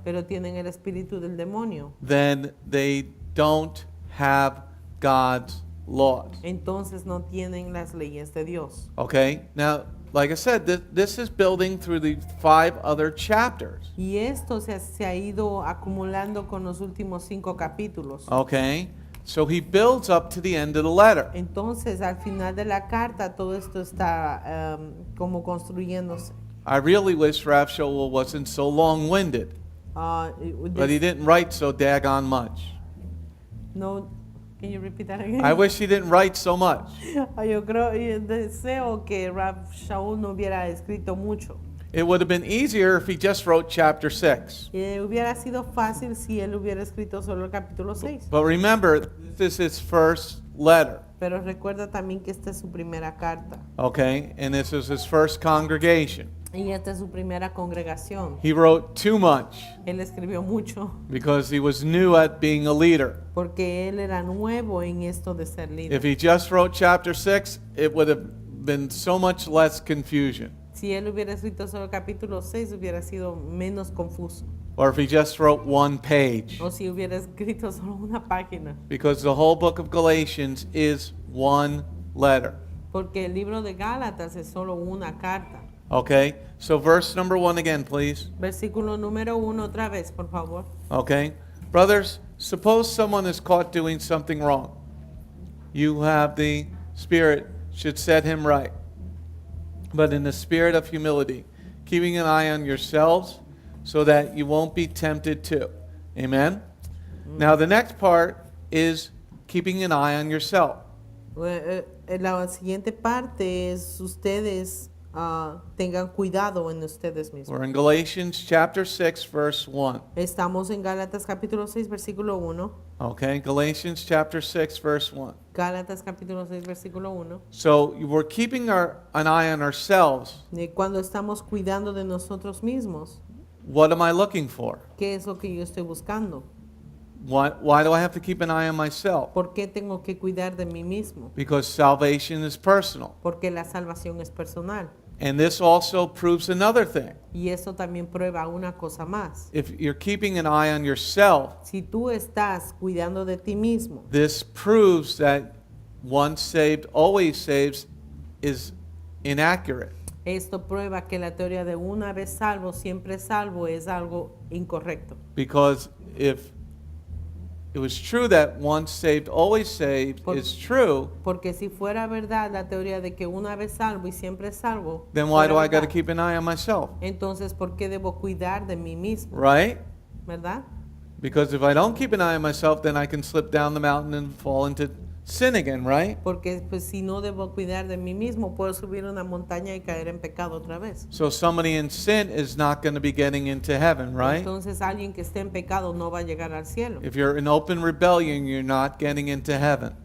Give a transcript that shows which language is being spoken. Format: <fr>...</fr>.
<es>pero tienen el Espíritu del demonio,</es> <en>then they don't have God's laws.</en> <es>entonces no tienen las leyes de Dios.</es> <en>Okay? Now, like I said, this is building through the 5 other chapters.</en> <es>Y esto se ha ido acumulando con los últimos 5 capítulos.</es> <en>Okay? So he builds up to the end of the letter.</en> <es>Entonces, al final de la carta, todo esto está como construyéndose.</es> <en>I really wish Rav Shaul wasn't so long-winded, but he didn't write so daggone much. No, can you repeat that again? I wish he didn't write so much.</en> <es>Yo deseo que Rav Shaul no hubiera escrito mucho.</es> <en>It would have been easier if he just wrote chapter 6.</en> <es>Hubiera sido fácil si él hubiera escrito solo el capítulo 6.</es> <en>But remember, this is his first letter,</en> <es>Pero recuerda también que esta es su primera carta.</es> <en>okay? And this is his first congregation.</en> <es>Y esta es su primera congregación.</es> <en>He wrote too much</en> <es>Él escribió mucho</es> <en>because he was new at being a leader.</en> <es>porque él era nuevo en esto de ser líder.</es> <en>If he just wrote chapter 6, it would have been so much less confusion.</en> <es>Si él hubiera escrito solo el capítulo 6, hubiera sido menos confuso.</es> <en>Or if he just wrote one page.</en> <es>O si hubiera escrito solo una página.</es> <en>Because the whole book of Galatians is one letter.</en> <es>Porque el libro de Gálatas es solo una carta.</es> <en>Okay? So verse number 1 again, please.</en> <es>Versículo número 1 otra vez, por favor.</es> <en>Okay? Brothers, suppose someone is caught doing something wrong. You have the Spirit should set him right. But in the spirit of humility, keeping an eye on yourselves so that you won't be tempted too. Amen? Now the next part is keeping an eye on yourself.</en> <es>La siguiente parte es ustedes tengan cuidado en ustedes mismos.</es> <en>We're in Galatians chapter 6, verse 1.</en> <es>Estamos en Gálatas capítulo 6, versículo 1.</es> <en>Okay, Galatians chapter 6, verse 1.</en> <es>Gálatas capítulo 6, versículo 1.</es> <en>So we're keeping an eye on ourselves.</en> <es>Cuando estamos cuidando de nosotros mismos,</es> <en>What am I looking for?</en> <es>¿qué es lo que yo estoy buscando?</es> <en>Why do I have to keep an eye on myself?</en> <es>¿Por qué tengo que cuidar de mí mismo?</es> <en>Because salvation is personal.</en> <es>Porque la salvación es personal.</es> <en>And this also proves another thing.</en> <es>Y eso también prueba una cosa más.</es> <en>If you're keeping an eye on yourself,</en> <es>Si tú estás cuidando de ti mismo,</es> <en>this proves that once saved, always saves is inaccurate.</en> <es>esto prueba que la teoría de una vez salvo, siempre salvo es algo incorrecto.</es> <en>Because if it was true that once saved, always saved is true,</en> <es>Porque si fuera verdad la teoría de que una vez salvo y siempre salvo,</es> <en>then why</en> <es>fuera</es> <en>do I got to</en> <es>verdad,</es> <en>keep an eye on myself?</en> <es>entonces ¿por qué debo cuidar de mí mismo?</es> <en>Right?</en> <es>¿Verdad?</es> <en>Because if I don't keep an eye on myself, then I can slip down the mountain and fall into sin again, right?</en> <es>Porque pues si no debo cuidar de mí mismo, puedo subir una montaña y caer en pecado otra vez.</es> <en>So somebody in sin is not going to be getting into heaven, right?</en> <es>Entonces alguien que esté en pecado no va a llegar al cielo.</es> <en>If you're in open rebellion, you're not getting into heaven.</en>